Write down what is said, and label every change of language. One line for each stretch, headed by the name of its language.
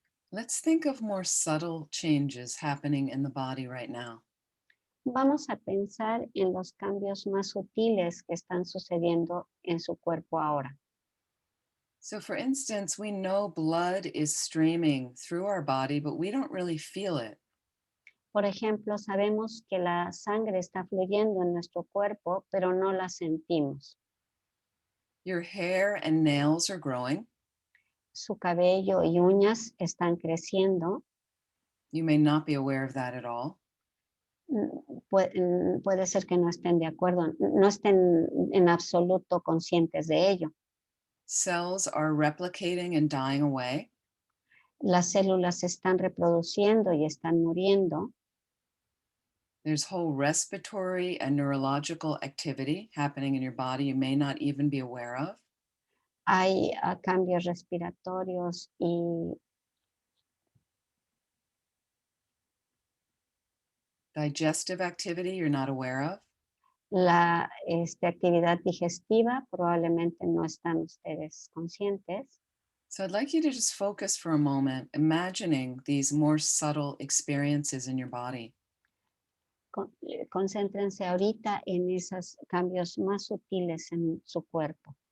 English: Let's think of more subtle changes happening in the body right now.
Spanish: Vamos a pensar en los cambios más sutiles que están sucediendo en su cuerpo ahora.
English: So for instance, we know blood is streaming through our body, but we don't really feel it.
Spanish: Por ejemplo, sabemos que la sangre está fluyendo en nuestro cuerpo, pero no la sentimos.
English: Your hair and nails are growing.
Spanish: Su cabello y uñas están creciendo.
English: You may not be aware of that at all.
Spanish: Puede ser que no estén de acuerdo, no estén en absoluto conscientes de ello.
English: Cells are replicating and dying away.
Spanish: Las células se están reproduciendo y están muriendo.
English: There's whole respiratory and neurological activity happening in your body you may not even be aware of.
Spanish: Hay cambios respiratorios y
English: Digestive activity you're not aware of.
Spanish: la actividad digestiva, probablemente no están ustedes conscientes.
English: So I'd like you to just focus for a moment, imagining these more subtle experiences in your body.
Spanish: Concéntrense ahorita en esos cambios más sutiles en su cuerpo,